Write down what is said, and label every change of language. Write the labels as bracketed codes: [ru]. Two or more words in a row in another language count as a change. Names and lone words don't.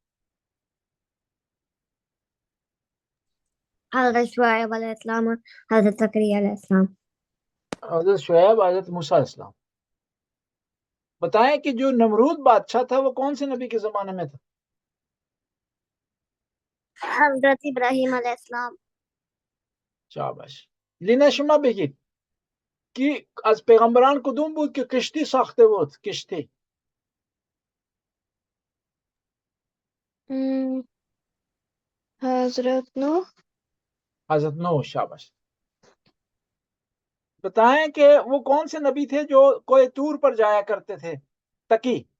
[ur] حضرت شعیب علیہ السلام اور حضرت زکریا علیہ السلام. حضرت شعیب، حضرت موسیٰ علیہ السلام. بتائیں کہ جو نمرود بادشاہ تھا وہ کون سے نبی کے زمانے میں تھا؟ حضرت ابراہیم علیہ السلام. شاباش. [fa] لینا شما بگید کی از پیغمبران کدوم بود که کشتی ساخته بود؟ کشتی. [ur] حضرت نوح. حضرت نوح. شاباش. بتائیں کہ وہ کون سے نبی تھے جو کوہ طور پر جایا کرتے تھے؟ تقی.